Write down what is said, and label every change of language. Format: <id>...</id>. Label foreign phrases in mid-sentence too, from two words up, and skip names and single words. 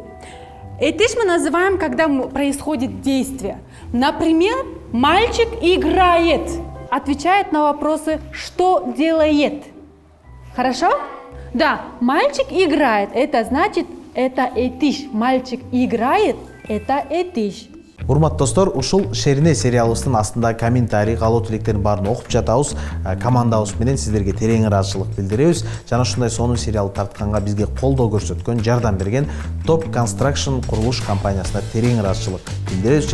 <ru>Этиш мы называем, когда происходит действие. Например, мальчик играет, отвечает на вопросы «что делает?». Хорошо? Да, мальчик играет, это значит, это этиш. Мальчик играет, это этиш.</ru> <ky>Урматтуу достор, ушул Шерине сериалыбыздын астында комментарий, каалоо тилектердин баарын окуп жатабыз. Командабыз менен сиздерге терең ыраазычылык билдиребиз. Жана ушундай сонун сериал тартканга бизге колдоо көрсөткөн, жардам берген Top Construction курулуш компаниясына терең ыраазычылык билдиребиз.</ky>